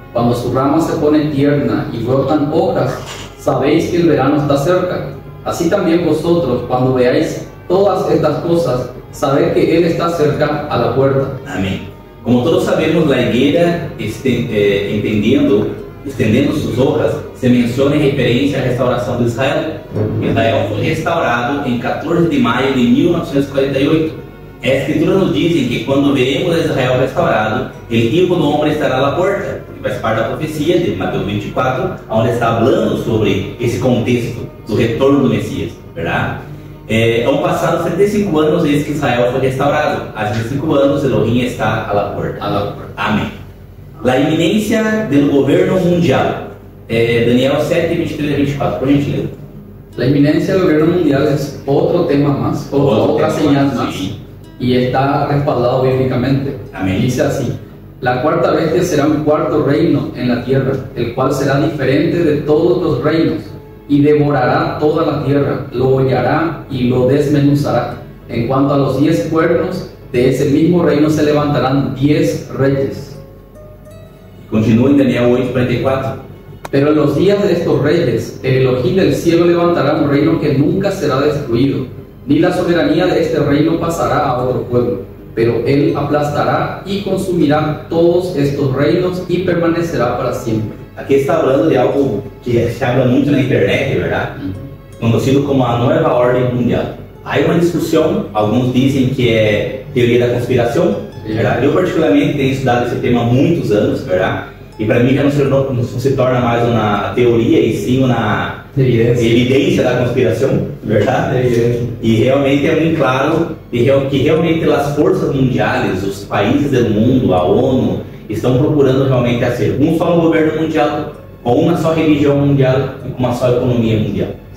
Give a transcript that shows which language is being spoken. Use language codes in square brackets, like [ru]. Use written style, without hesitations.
[es] Cuando su rama se pone tierna y brotan hojas, sabéis que el verano está cerca. Así también vosotros, cuando veáis todas estas cosas, sabed que Él está cerca a la puerta. [pt] Amém. Como todos sabemos, a [es] higuera, [pt] estendendo suas [es] hojas, [pt] se menciona em referência à restauração de Israel. Israel foi restaurado em 14 de maio de 1948. A Escritura nos diz que quando veremos Israel restaurado, o [es] Hijo [pt] do Homem estará à porta, que faz parte da profecia de Mateus 24, onde está falando sobre esse contexto do retorno do Messias, verdade? Hão passado 75 anos desde que Israel foi restaurado. Há 75 anos, Elohim está à porta. Amém. A iminência do governo mundial. Daniel 7, 23 a 24, por gentileza. [es] La inminencia del gobierno mundial es otro tema más, otra señal más, y está respaldado bíblicamente. Amén. Dice así: la cuarta bestia será un cuarto reino en la tierra, el cual será diferente de todos los reinos, y devorará toda la tierra, lo hollará y lo desmenuzará. En cuanto a los 10 cuernos, de ese mismo reino se levantarán 10 reyes. Continúa en Daniel 8:44. Pero en los días de estos reyes, el Elohim del cielo levantará un reino que nunca será destruido, ni la soberanía de este reino pasará a otro pueblo, pero él aplastará y consumirá todos estos reinos y permanecerá para siempre. Aqui está hablando de algo que se habla [pt] muito na internet, [es] ¿verdad? Conocido como a nueva orden mundial. Hay una discusión, algunos dicen que [pt] é teoria da conspiração, [es] ¿verdad? [pt] Eu particularmente tenho estudado esse tema há muitos anos, ¿verdad? E para mim já não se torna mais uma teoria e sim uma evidência da conspiração, verdade? E realmente é muito claro que realmente as forças mundiais, os países do mundo, a ONU, estão procurando realmente ser um só governo mundial, com uma só religião mundial e com uma só economia mundial.